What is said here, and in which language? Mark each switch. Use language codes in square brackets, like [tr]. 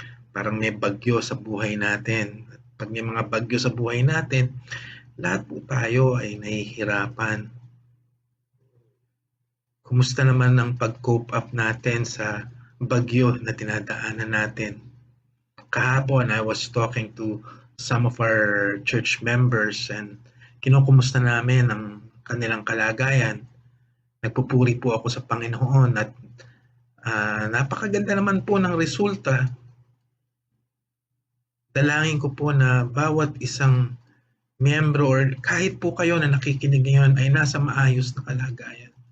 [tl] Parang may bagyo sa buhay natin. At pag may mga bagyo sa buhay natin, lahat po tayo ay nahihirapan. Kumusta naman ang pag-cope up natin sa bagyo na dinadaanan natin? Kahapon, [en] I was talking to some of our church members [tl] and kinukumusta namin ang kanilang kalagayan. Nagpupuri po ako sa Panginoon at napakaganda naman po ng resulta. Dalangin ko po na bawat isang miyembro or kahit po kayo na nakikinig ngayon ay nasa maayos na kalagayan.